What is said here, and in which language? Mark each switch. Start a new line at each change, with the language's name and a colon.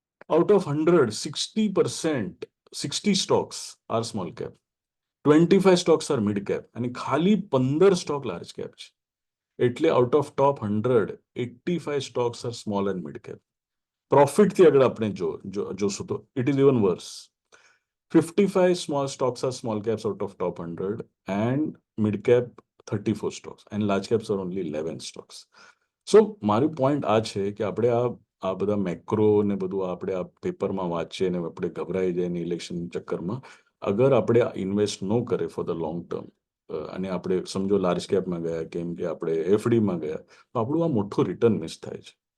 English: out of 100, 60%, 60 stocks are small cap, 25 stocks are mid cap
Gujarati: અને ખાલી
English: 15 stock large cap
Gujarati: છે. એટલે
English: Out of top 100, 85 stocks are small and mid cap.
Gujarati: Profit થી આગળ આપણે જોશું તો
English: It is even worse. 55 small stocks are small caps out of top 100 and mid cap 34 stocks and large caps are only 11 stocks.
Gujarati: So મારું point આ છે કે આપણે આ બધા મેક્રો ને બધું આપણે આ પેપરમાં વાંચીએ ને આપણે ગભરાઈ જાય ને ઇલેક્શન ચક્કરમાં, અગર આપણે ઇન્વેસ્ટ ન કરે
English: for the long term
Gujarati: અને આપણે સમજો લાર્જ કેપમાં ગયા કેમ કે આપણે એફડીમાં ગયા, તો આપણું આ મોટું રિટર્ન મિસ થાય છે.